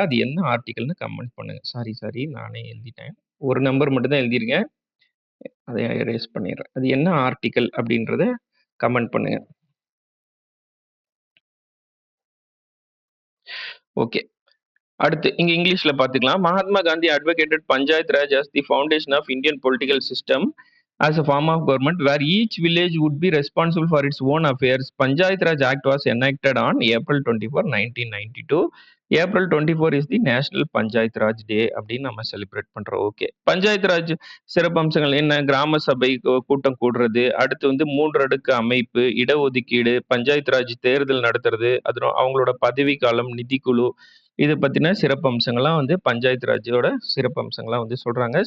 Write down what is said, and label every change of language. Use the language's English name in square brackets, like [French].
[Tamil] அது என்ன ஆர்டிக்கல்ன்னு கமெண்ட் பண்ணுங்க. சாரி நானே எழுதிட்டேன். ஒரு நம்பர் மட்டும் தான் எழுதியிருக்கேன். அத எரேஸ் பண்ணிடுறேன். அது என்ன ஆர்டிக்கல் அப்படின்றத கமெண்ட் பண்ணுங்க. ஓகே. அடுத்து இங்க இங்கிலீஷ்ல பார்த்துக்கலாம். Mahatma Gandhi advocated panchayat Raj [English] as the foundation of Indian political system as a form of government where each village would be responsible for its own affairs. Panchayat Raj Act was enacted on April 24, 1992. April 24 is the National Panchayat Raj Day [Tamil] அப்படின்னு நம்ம celebrate பண்றோம். Okay. Panchayat Raj சிறப்பம்சங்கள் என்ன? கிராம சபை கூட்டம் கூடுறது, அடுத்து வந்து 3 அடுக்கு அமைப்பு, இடஒதுக்கீடு, பஞ்சாயத்து ராஜ் தேர்தல் நடத்துறது, அவங்களோட பதவிக்காலம், நிதிக்குழு, இத பத்தின சிறப்பம்சங்கள்லாம் வந்து பஞ்சாயத்து ராஜோட சிறப்பம்சங்களா வந்து சொல்றாங்க.